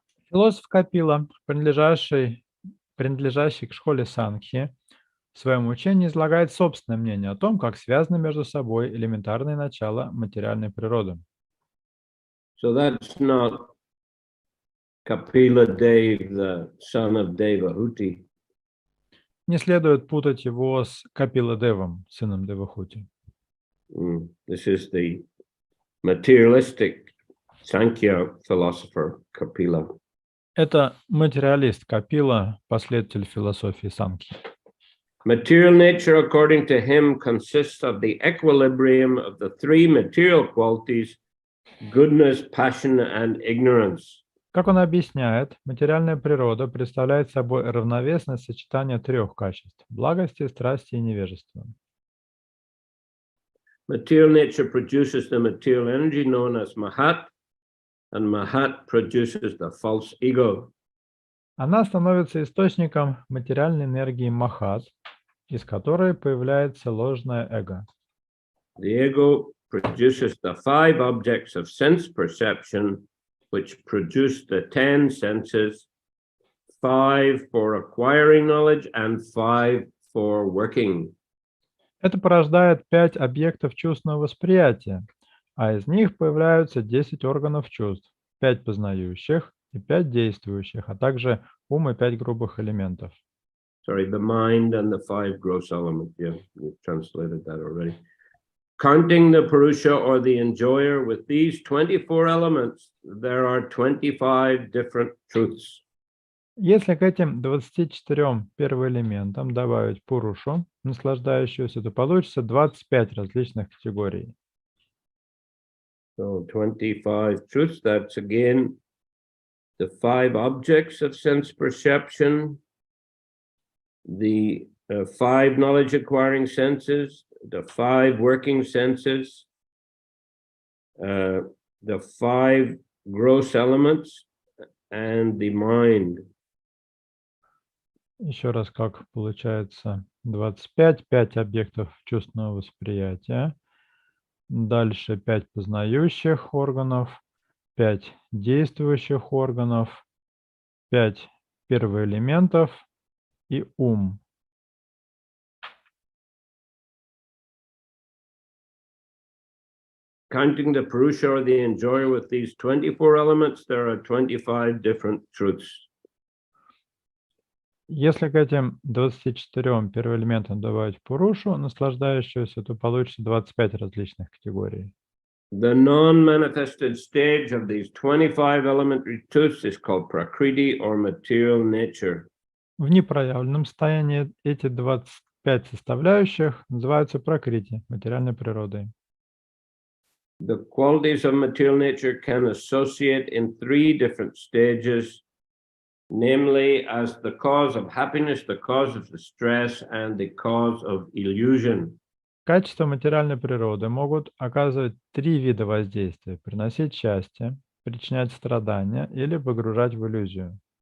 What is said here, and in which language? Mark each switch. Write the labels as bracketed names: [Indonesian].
[Russian] Философ Капила, принадлежащий к школе Санхи, в своем учении излагает собственное мнение о том, как связаны между собой элементарные начала материальной природы. [English] So that's not Kapila Dev, the son of Devahuti. [Russian] Не следует путать его с Капила Девом, сыном Девахути. [English] This is the materialistic Sankhya philosopher Kapila. [Russian] Это материалист Капила, последователь философии Санхи. [English] Material nature, according to him, consists of the equilibrium of the three material qualities: goodness, passion, and ignorance. [Russian] Как он объясняет, материальная природа представляет собой равновесное сочетание трех качеств – благости, страсти и невежества. [English] Material nature produces the material energy known as Mahat, and Mahat produces the false ego. [Russian] Она становится источником материальной энергии Махат, из которой появляется ложное эго. [English] The ego produces the 5 objects of sense perception, which produce the 10 senses, 5 for acquiring knowledge and 5 for working. [Russian] Это порождает 5 объектов чувственного восприятия, а из них появляются 10 органов чувств, 5 познающих и 5 действующих, а также ум и 5 грубых элементов. [English] Sorry, the mind and the 5 gross elements. Yeah, you translated that already. Counting the Purusha or the enjoyer with these 24 elements, there are 25 different truths. [Russian] Если к этим 24 первоэлементам добавить Пурушу, наслаждающуюся, то получится 25 различных категорий. [English] So 25 truths, that's again the 5 objects of sense perception, the 5 knowledge acquiring senses, the 5 working senses, the 5 gross elements, and the mind. [Russian] Еще раз, как получается 25, 5 объектов чувственного восприятия, дальше 5 познающих органов, 5 действующих органов, 5 первоэлементов и ум. [English] Counting the Purusha or the enjoyer with these 24 elements, there are 25 different truths. [Russian] Если к этим 24 первоэлементам добавить Пурушу, наслаждающуюся, то получится 25 различных категорий. [English] The non-manifested stage of these 25 elementary truths is called Prakriti or material nature. [Russian] В непроявленном состоянии эти 25 составляющих называются пракрити, материальной природой. [English] The qualities of material nature can associate in 3 different stages, namely as the cause of happiness, the cause of distress, and the cause of illusion. [Russian] Качества материальной природы могут оказывать 3 вида воздействия: приносить счастье, причинять страдания или погружать в иллюзию.